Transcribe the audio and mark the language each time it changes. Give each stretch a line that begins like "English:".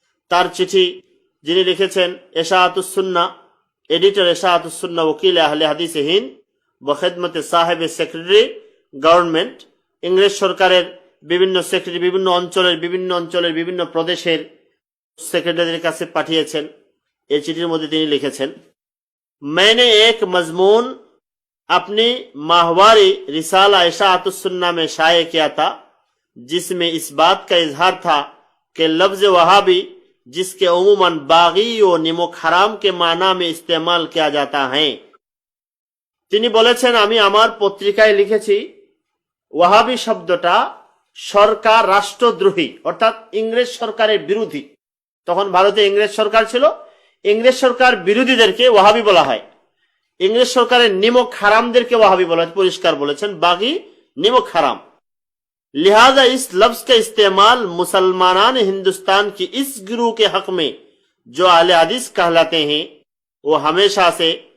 Bangla: তার চিঠি যিনি লিখেছেন ইশাআতুস সুন্নাহ, এডিটর ইশাআতুস সুন্নাহ, ওকিল আহলে হাদিস হিন্দ, বখিদমতে সাহেব সেক্রেটারি গভর্নমেন্ট, ইংরেজ সরকারের বিভিন্ন সেক্রেটারি বিভিন্ন অঞ্চলের বিভিন্ন প্রদেশের সেক্রেটারিদের কাছে পাঠিয়েছেন। এই চিঠির মধ্যে তিনি লিখেছেন,
Hindi: मैंने एक मजमून अपनी माहवारी रिसाला इशाअतुस सुन्ना में शाये किया था, जिसमें इस बात का इजहार था कि लफ्ज वहाबी जिसके उमूमन बागी व निमुक हराम के माना में इस्तेमाल किया जाता है।
Bangla: তিনি বলেছেন, আমি আমার পত্রিকায় লিখেছি ওয়াহাবি শব্দটা সরকার রাষ্ট্রদ্রোহী অর্থাৎ ইংরেজ সরকারের বিরোধী। তখন ভারতে ইংরেজ সরকার ছিল, ইংরেজ সরকার বিরোধীদেরকে ওয়াহাবি বলা হয়। ইংরেজ সরকারের নিমক হারামদেরকে ওয়াহাবি বলা হয়। পরিষ্কার বলেছেন, বাগি নিমক হারাম।
Hindi: लिहाजा इस लफ्ज का इस्तेमाल मुसलमान हिंदुस्तान की इस गिरोह के हक में जो आले हदीस कहलाते हैं वो हमेशा से।